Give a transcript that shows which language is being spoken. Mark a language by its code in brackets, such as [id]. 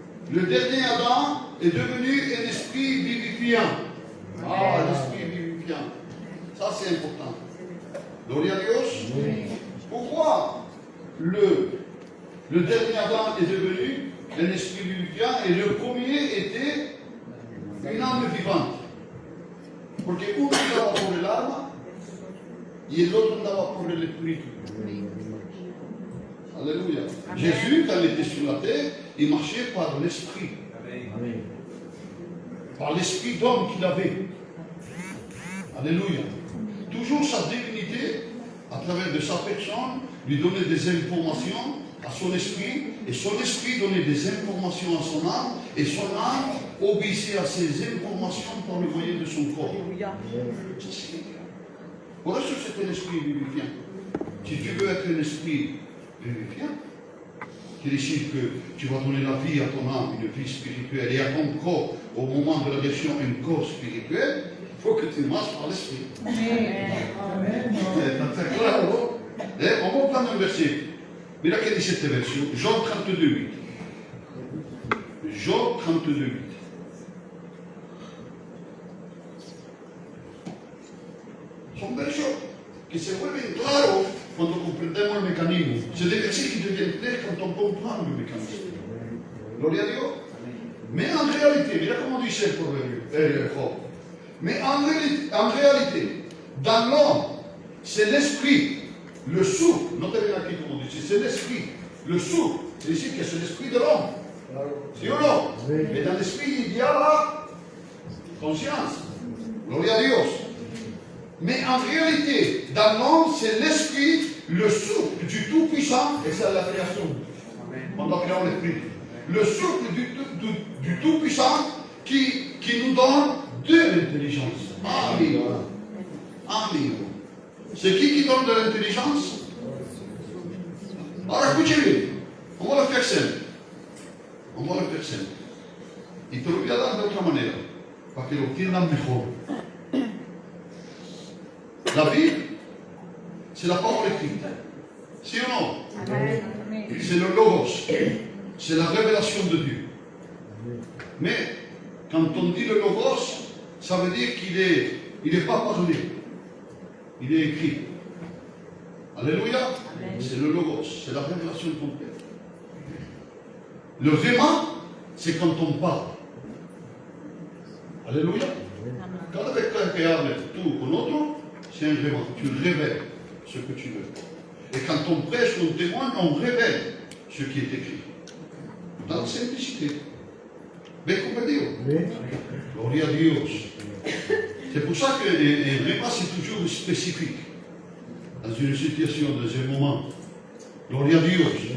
[fr] Le dernier Adam est devenu un esprit vivifiant. Ah, l'esprit vivifiant. Ça, c'est important. [es] Gloria a Dios. [fr] Pourquoi le dernier Adam est devenu un esprit vivifiant et le premier était une âme vivante? [es] Porque uno andaba por el alma y el otro andaba por el espíritu. [fr] Alléluia. Jésus, quand il était sur la terre, il marchait par l'esprit. Par l'esprit d'homme qu'il avait. Alléluia. Toujours sa divinité, à travers de sa personne, lui donnait des informations à son esprit, et son esprit donnait des informations à son âme, et son âme obéissait à ces informations par le moyen de son corps. Pour [es] eso [fr] c'est un esprit vivifiant. Si tu veux être un esprit vivifiant, qui décide que tu vas donner la vie à ton âme, une vie spirituelle, et à ton corps, au moment de la gestion, un corps spirituel, il faut que tu marches par l'esprit. Amen. C'est clair, non? On va prendre un verset. [es] Mira [fr] que dit cette version, Job 32, 8. Job 32, 8. [es] Son versos que se vuelven claros cuando comprendemos el mecanismo. [fr] C'est des versets qui deviennent clairs quand on comprend le mécanisme. [es] Gloria a Dios. [fr] Mais en réalité, [es] mira [fr] comment dit ce proverbe, Job. Mais en réalité, dans l'homme, c'est l'esprit, le souffle. Notez bien [es] aquí [fr] comment dit, c'est l'esprit, le souffle. C'est ici que c'est l'esprit de l'homme. [es] ¿Sí o no? [fr] Mais dans l'esprit, il y a la conscience. [es] Gloria a Dios. [fr] Mais en réalité, dans l'homme, c'est l'esprit, le souffle du Tout-Puissant, et c'est la création. On doit créer l'esprit. Le souffle du Tout-Puissant qui nous donne de l'intelligence. Amen. Amen. C'est qui donne de l'intelligence? Alors écoutez, on va le faire simple. On va le faire simple. [es] Y te lo voy a dar de otra manera, para que lo entiendan mejor. [fr] La Bible, c'est la parole écrite. Si ou non? C'est le Logos. C'est la révélation de Dieu. Mais, quand on dit le Logos, ça veut dire qu'il n'est pas parlé. Il est écrit. Alléluia. C'est le Logos. C'est la révélation complète. Le Réma, c'est quand on parle. Alléluia. [es] Cada vez que hablas tú con otro, [fr] c'est un Réma. Tu révèles ce que tu veux. Et quand on prêche, on témoigne, on révèle ce qui est écrit. Dans la simplicité. [es] ¿Ves comprendido? Gloria a Dios. [fr] C'est pour ça que un Réma, c'est toujours spécifique. Dans une situation, dans un moment. [es] Gloria a Dios.